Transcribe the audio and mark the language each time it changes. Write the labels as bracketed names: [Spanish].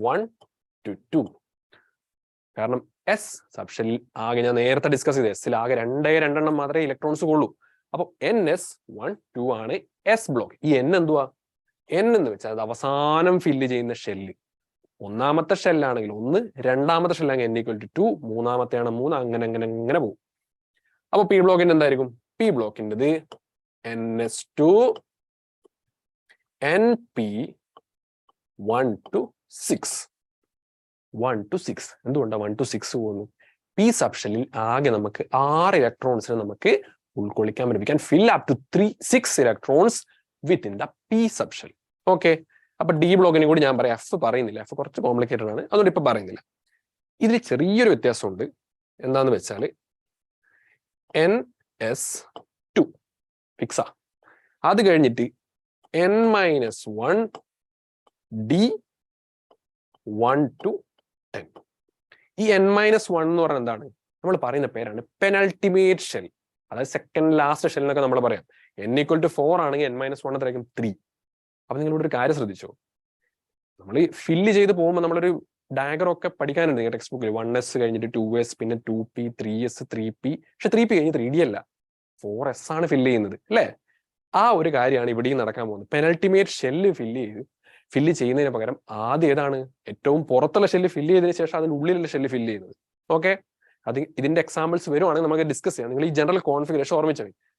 [Malayalam] 1 to 2. കാരണം S സബ്ഷനിൽ ആകെ, ഞാൻ നേരത്തെ ഡിസ്കസ് ചെയ്ത്, എസിൽ ആകെ 2 മാത്രമേ ഇലക്ട്രോൺസ് കൊള്ളൂ. അപ്പൊ NS 1 2 ആണ് S ബ്ലോക്ക്. ഈ N എന്തുവാ? N എന്ന് വെച്ചാൽ അത് അവസാനം ഫില്ല് ചെയ്യുന്ന ഷെല്ല്. ഒന്നാമത്തെ ഷെല്ലാണെങ്കിൽ 1, രണ്ടാമത്തെ ഷെല്ലാണെങ്കിൽ N = 2, മൂന്നാമത്തെയാണ് 3, അങ്ങനെ പോകും. അപ്പൊ P ബ്ലോക്കിന്റെ എന്തായിരിക്കും? P ബ്ലോക്കിൻ്റെത് NS2 NP 1 to 6. 1 to 6. എന്തുകൊണ്ടാണ് 1 to 6 പോകുന്നു? പി സബ്ഷെല്ലിൽ ആകെ നമുക്ക് 6 ഇലക്ട്രോൺസിനെ നമുക്ക് ഉൾക്കൊള്ളിക്കാൻ പറ്റും. [English] We can fill up to 6 electrons within the p subshell. [Malayalam] Okay, അപ്പൊ ഡി ബ്ലോക്കിനെ കൂടി ഞാൻ പറയാം. എഫ് പറയുന്നില്ല, എഫ് കുറച്ച് കോംപ്ലിക്കേറ്റഡ് ആണ്, അതുകൊണ്ട് ഇപ്പൊ പറയുന്നില്ല. ഇതിൽ ചെറിയൊരു വ്യത്യാസമുണ്ട്. എന്താന്ന് വെച്ചാൽ NS2 ഫിക്സാ. അത് കഴിഞ്ഞിട്ട് N-1 D1 to 10. ഈ N-1 എന്ന് പറഞ്ഞാൽ എന്താണ്? നമ്മൾ പറയുന്ന പേരാണ് പെനൾട്ടിമേറ്റ് ഷെൽ. അതായത് സെക്കൻഡ് ലാസ്റ്റ് ഷെൽ എന്നൊക്കെ നമ്മൾ പറയാം. N=4 ആണെങ്കിൽ N-1 എത്രയായിരിക്കും? 3. അപ്പൊ നിങ്ങളിവിടെ ഒരു കാര്യം ശ്രദ്ധിച്ചോ, നമ്മൾ ഫില്ല് ചെയ്ത് പോകുമ്പോൾ നമ്മളൊരു ഡയഗ്രം ഒക്കെ പഠിക്കാനുണ്ട് ടെക്സ്റ്റ് ബുക്കിൽ. 1S കഴിഞ്ഞിട്ട് 2S, പിന്നെ 2P, 3S, 3P. പക്ഷെ 3P കഴിഞ്ഞ് 3D അല്ല, 4S ആണ് ഫില്ല് ചെയ്യുന്നത് അല്ലേ? ആ ഒരു കാര്യമാണ് ഇവിടെയും നടക്കാൻ പോകുന്നത്. പെനൾട്ടിമേറ്റ് ഷെല്ല് ഫില്ല് ചെയ്യുന്നതിന് പകരം ആദ്യം ഏതാണ് ഏറ്റവും പുറത്തുള്ള ഷെല്ല് ഫില്ല് ചെയ്തതിനു ശേഷം അതിന്റെ ഉള്ളിലുള്ള ഷെല്ല് ഫില്ല് ചെയ്യുന്നത്. ഓക്കെ, അത് ഇതിന്റെ എക്സാമ്പിൾസ് വരുവാണെങ്കിൽ നമുക്ക് ഡിസ്കസ് ചെയ്യാം. നിങ്ങൾ ഈ ജനറൽ കോൺഫിഗറേഷൻ ഓർമ്മിച്ചാൽ മതി.